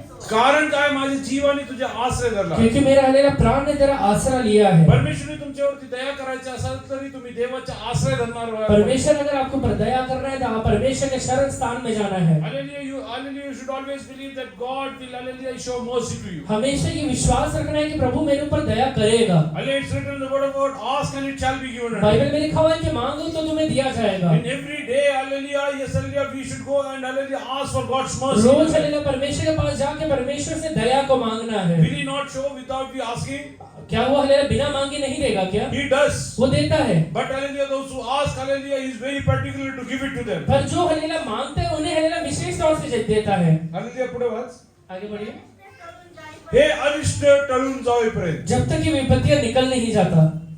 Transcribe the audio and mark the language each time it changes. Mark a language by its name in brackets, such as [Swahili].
[Marathi] कारण काय माझे जीवाने तुझे आश्रय धरला. [Hindi] क्योंकि मेरा हालेलुया प्राण ने तेरा आसरा लिया है. [Marathi] परमेश्वरने तुमच्यावरती दया करायची असेल तरी तुम्ही देवाचा आश्रय धरणार आहात. [Hindi] परमेश्वर अगर आपको पर दया करना है तो आप परमेश्वर के शरण स्थान में जाना है. [English] Hallelujah, you should always believe that God will hallelujah show mercy to you. [Hindi] हमेशा ये विश्वास रखना है कि प्रभु मेरे ऊपर दया करेगा. [English] Hallelujah, it's written in the word of God, ask and it shall be given unto you. [Hindi] Bible में लिखा हुआ है कि मांगो तो तुम्हें दिया जाएगा. [English] In every day, hallelujah, yes, hallelujah, we should go and hallelujah ask for God's mercy. [Hindi] Rose hallelujah परमेश्वर के पास जाके परमेश्वर से दया को मांगना है. [English] Will he not show without we asking? [Hindi] क्या वो हालेलुया बिना मांगे नहीं देगा क्या? [English] He does. [Hindi] वो देता है. [English] But hallelujah, those who ask, hallelujah, he is very particular to give it to them. [Hindi] पर जो हालेलुया मांगते हैं उन्हें हालेलुया विशेष तौर से देता है. [Marathi] Hallelujah, पुढे वाच. [Hindi] आगे बढ़िए. [Marathi] हे अरिष्ट टळून जाईपर्यंत. [Hindi] जब तक ये विपत्तियां निकल नहीं जाता.